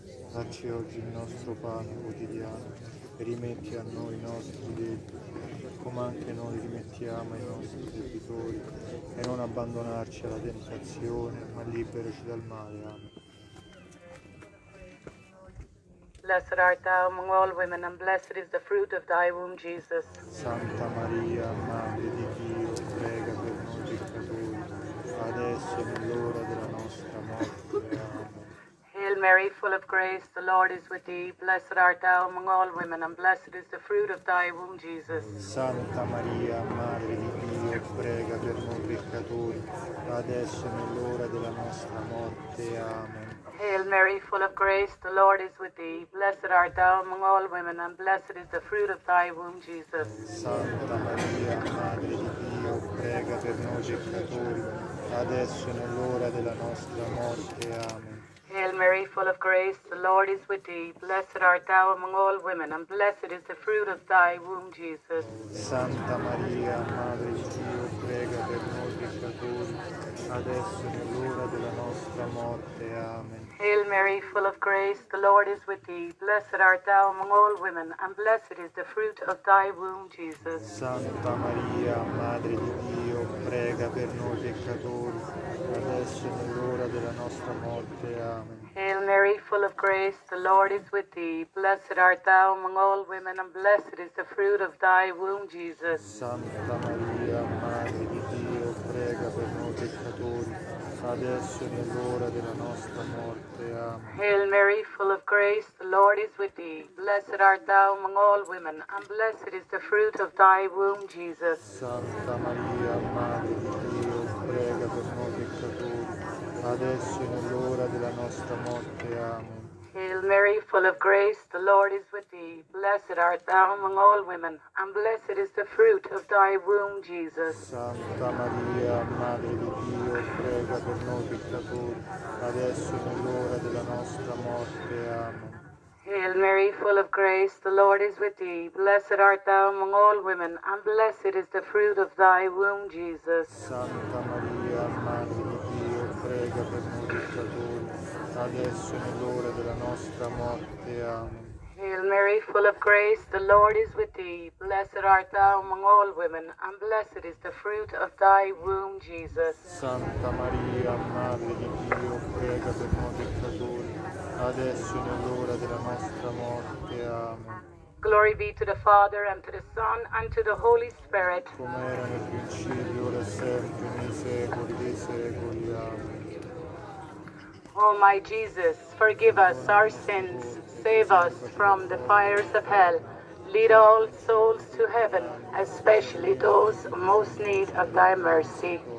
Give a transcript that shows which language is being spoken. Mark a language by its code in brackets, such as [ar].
[it] Dacci oggi il nostro pane quotidiano e rimetti a noi i nostri debiti, come anche noi rimettiamo ai nostri debitori, e non abbandonarci alla tentazione, ma liberaci dal male. Amen. [en] Blessed art thou among all women, and blessed is the fruit of thy womb, Jesus. [it] Santa Maria, Madre di Dio, prega per noi peccatori, adesso e nell'ora della nostra morte. Amen. [en] Hail Mary, full of grace, the Lord is with thee. Blessed art thou among all women, and blessed is the fruit of thy womb, Jesus. [it] Santa Maria, Madre di Dio, prega per noi peccatori, adesso e nell'ora della nostra morte. Amen. [en] Hail Mary, full of grace, the Lord is with thee. Blessed art thou among all women, and blessed is the fruit of thy womb, Jesus. [it] Santa Maria, Madre di Dio, prega per noi peccatori, adesso e nell'ora della nostra morte. Amen. [en] Hail Mary, full of grace, the Lord is with thee. Blessed art thou among all women, and blessed is the fruit of thy womb, Jesus. [it] Santa Maria, Madre di Dio, prega per noi peccatori, adesso e nell'ora della nostra morte. Amen. [en] Hail Mary, full of grace, the Lord is with thee. Blessed art thou among all women, and blessed is the fruit of thy womb, Jesus. [it] Santa Maria, Madre di Dio, prega per noi peccatori, adesso e nell'ora della nostra morte. Amen. [en] Hail Mary, full of grace, the Lord is with thee. Blessed art thou among all women, and blessed is the fruit of thy womb, Jesus. [it] Santa Maria, Madre di Dio, prega per noi peccatori, adesso e nell'ora della nostra morte. Amen. [en] Hail Mary, full of grace, the Lord is with thee. Blessed art thou among all women, and blessed is the fruit of thy womb, Jesus. [it] Santa Maria, Madre di Dio, prega per noi peccatori, adesso e nell'ora della nostra morte. Amen. [en] Hail Mary, full of grace, the Lord is with thee. Blessed art thou among all women, and blessed is the fruit of thy womb, Jesus. [it] Santa Maria, Madre di Dio, prega per noi peccatori, adesso e nell'ora della nostra morte. Amen. [en] Hail Mary, full of grace, the Lord is with thee. Blessed art thou among all women, and blessed is the fruit of thy womb, Jesus. [it] Santa Maria, Madre di Dio, prega per noi peccatori, adesso e nell'ora della nostra morte. Amen. [en] Hail Mary, full of grace, the Lord is with thee. Blessed art thou among all women, and blessed is the fruit of thy womb, Jesus. [it] Santa Maria, Madre di Dio, prega per noi peccatori, adesso e nell'ora della nostra morte. Amen. [en] Glory be to the Father, and to the Son, and to the Holy Spirit. [it] Come era nel principio, ora e sempre, nei secoli dei secoli. Amen. [en] O my Jesus, forgive us our sins, save us from the fires of hell, lead all souls to heaven, especially those most need of thy mercy.